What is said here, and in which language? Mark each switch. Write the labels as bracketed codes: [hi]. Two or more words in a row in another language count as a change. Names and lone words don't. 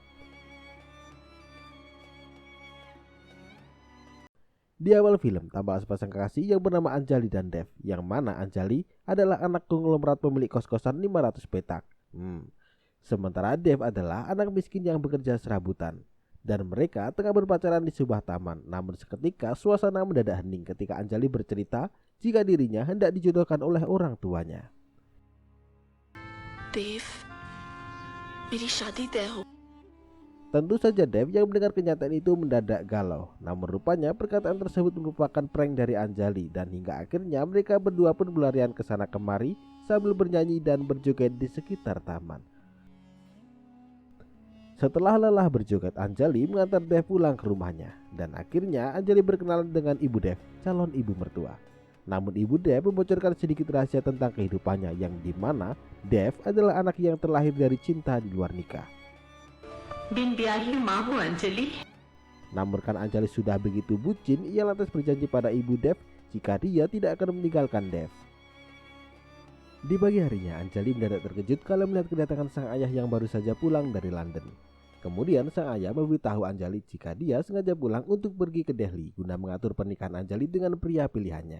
[id] Di awal film, tampak sepasang kekasih yang bernama Anjali dan Dev, yang mana Anjali adalah anak konglomerat pemilik kos-kosan 500 petak. Sementara Dev adalah anak miskin yang bekerja serabutan. Dan mereka tengah berpacaran di sebuah taman. Namun seketika suasana mendadak hening ketika Anjali bercerita jika dirinya hendak dijodohkan oleh orang tuanya. [hi] देव मेरी शादी तय हो। [id] Tentu saja Dev yang mendengar kenyataan itu mendadak galau. Namun rupanya perkataan tersebut merupakan prank dari Anjali. Dan hingga akhirnya mereka berdua pun berlarian ke sana kemari sambil bernyanyi dan berjoget di sekitar taman. Setelah lelah berjoget, Anjali mengantar Dev pulang ke rumahnya. Dan akhirnya Anjali berkenalan dengan ibu Dev, calon ibu mertua. Namun ibu Dev membocorkan sedikit rahasia tentang kehidupannya, yang dimana Dev adalah anak yang terlahir dari cinta di luar nikah. [hi] बिन ब्याही माँ हूँ अंजलि। [id] Namun kan Anjali sudah begitu bucin, ia lantas berjanji pada ibu Dev jika dia tidak akan meninggalkan Dev. Di pagi harinya, Anjali mendadak terkejut kalau melihat kedatangan sang ayah yang baru saja pulang dari London. Kemudian sang ayah memberitahu Anjali jika dia sengaja pulang untuk pergi ke Delhi guna mengatur pernikahan Anjali dengan pria pilihannya.